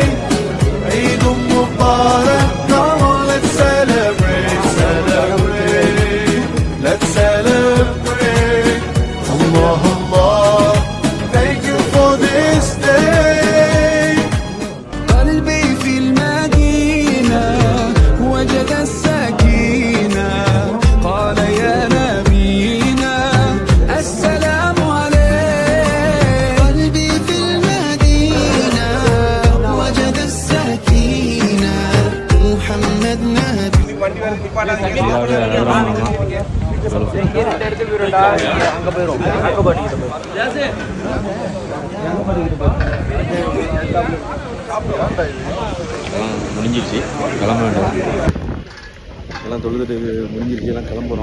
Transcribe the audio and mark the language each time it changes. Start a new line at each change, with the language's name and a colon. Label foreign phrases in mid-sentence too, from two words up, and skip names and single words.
English: Eid Mubarak, come on, let's celebrate, let's celebrate. Allah, Allah, thank you for this day.
Arabic: قلبي في المدينة وجد السكينة قال يا نبينا السلام عليك. قلبي في المدينة وجد السكينة محمد نبي.
Tamil: முடிஞ்சிருச்சு, கிளம்ப வேண்டாம். எல்லாம் தொழுதுட்டு முடிஞ்சிருச்சு, எல்லாம் கிளம்புறோம்.